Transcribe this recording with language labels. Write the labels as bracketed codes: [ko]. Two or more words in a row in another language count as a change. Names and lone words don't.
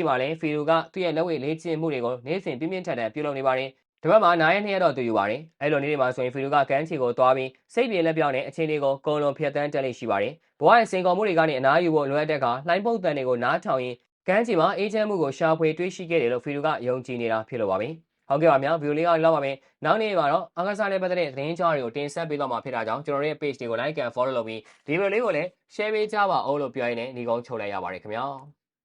[my] မှာလည်းဖီရိုကသူ့ရဲ့လက်ဝဲလေ့ကျင့်မှုတွေကိုနေ့စဉ်ပြင်းပြင်းထန်ထန်ပြုလုပ်နေပါတယ်။ဒီဘက်မှာ9ရက်2ရက်တော့တူယူပါတယ်။အဲ့လိုနေ့တွေမှာဆိုရင်ဖီရိုကကန်းချီကိုသွားပြီးစိတ်ပြေလက်ပြောင်းနဲ့အချိန်တွေကိုကုံလုံးဖြတ်တန်းတက်လိမ့်ရှိပါတယ်။ဘဝရဲ့စင်ကုန်မှုတွေကနေအနားယူဖို့လိုအပ်တဲ့အခါလှိုင်းပုတ်တန်တွေကိုနားထောင်ရင်ကန်းချီမှာအေးချမ်းမှုကိုရှာဖွေတွေ့ရှိခဲ့တယ်လို့ဖီရိုကယုံကြည်နေတာဖြစ်လို့ပါပဲ။ဟုတ်ကဲ့ပါဗျာဗီဒီယိုလေးကလောက်ပါမယ်။နောက်နေ့မှာတော့အကစားနဲ့ပတ်သက်တဲ့သတင်းကြောင်းတွေကိုတင်ဆက်ပေးတော့မှာဖြစ်တာကြောင့်ကျွန်တော်တို့ရဲ့ page တွေကို [en] like and follow [my] လုပ်ပြီးဒီဗီဒီယိုလေးကိုလည်း share ပေးကြပါဦးလို့ပြောရင်းနဲ့ညီကုန်းချုပ်လိုက်ရပါတယ်ခင်ဗျာ။